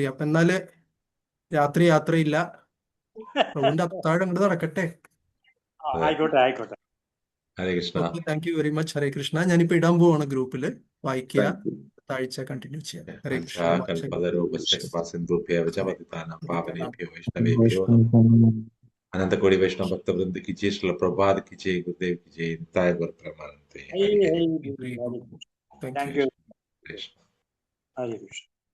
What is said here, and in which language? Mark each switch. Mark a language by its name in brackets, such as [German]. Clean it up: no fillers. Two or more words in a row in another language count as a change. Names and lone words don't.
[Malayalam] അപ്പൊ എന്നാല് രാത്രി യാത്രയില്ല, പ്രഭുവിന്റെ അത്താഴം അങ്ങോട്ട് നടക്കട്ടെ. ആയിക്കോട്ടെ. [Sanskrit] ഹരേ കൃഷ്ണ. [Malayalam] ഓക്കെ, [English] thank you very much. [Sanskrit] ഹരേ കൃഷ്ണ. [Malayalam] ഞാനിപ്പോ ഇടാൻ പോവാണ് ഗ്രൂപ്പില്. വായിക്കുക, [English] thank you. [Malayalam] താഴ്ച കണ്ടിന്യൂ ചെയ്യുക. [Sanskrit] ഹരേ കൃഷ്ണ. വഞ്ചാകൽപതരോപശ്ച കൃപാസിന്ധുഭ്യോ ച പതിതാനാം പാവനേഭ്യോ വൈഷ്ണവേഭ്യോ [Hindi] अनंत कोटि वैष्णव भक्त वृंद की जय, श्रील प्रभुपाद की जय, गुरुदेव की जय, निताय गौर प्रेमानंद। [Sanskrit] ഹരി ഹരി [English] Thank താങ്ക് you. യു [Sanskrit] कृष्ण। ഹരി കൃഷ്ണ.